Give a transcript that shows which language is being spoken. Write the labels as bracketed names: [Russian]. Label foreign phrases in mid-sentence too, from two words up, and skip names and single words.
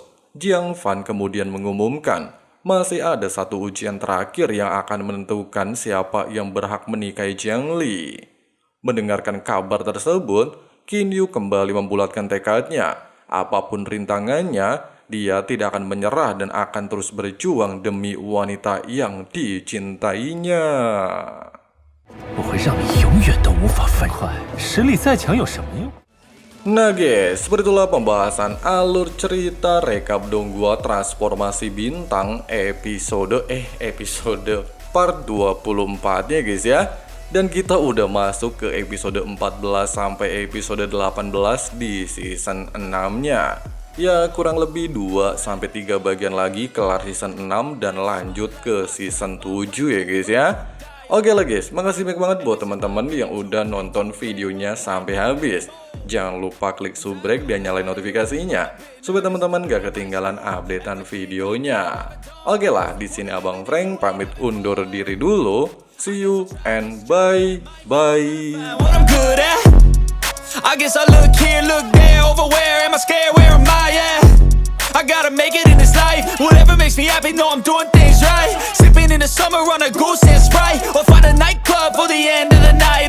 [Indonesian] Jiang Fan kemudian mengumumkan, masih ada satu ujian terakhir yang akan menentukan siapa yang berhak menikahi Jiang Li. Mendengarkan kabar tersebut, Qin Yu kembali membulatkan tekadnya. Apapun rintangannya, dia tidak akan menyerah dan akan terus berjuang demi wanita yang dicintainya. [Chinese] 我会让你永远都无法分快，实力再强有什么用？ [Indonesian] Nah guys, seperti itulah pembahasan alur cerita rekap Donghua Transformasi Bintang episode part 24 ya guys ya. Dan kita udah masuk ke episode 14 sampai episode 18 di season 6-nya. Ya kurang lebih 2-3 bagian lagi kelar season 6 dan lanjut ke season 7 ya guys ya. Oke lah guys, makasih banyak banget buat teman-teman yang udah nonton videonya sampai habis. Jangan lupa klik subrek dan nyalain notifikasinya supaya teman-teman gak ketinggalan updatean videonya. Oke lah, di sini Abang Frank pamit undur diri dulu. [English] See you and bye bye. I guess I look here, look there, over where am I scared? Where am I at? I gotta make it in this life. Whatever makes me happy, know I'm doing things right. Sipping in the summer on a goose and Sprite, or find a nightclub for the end of the night.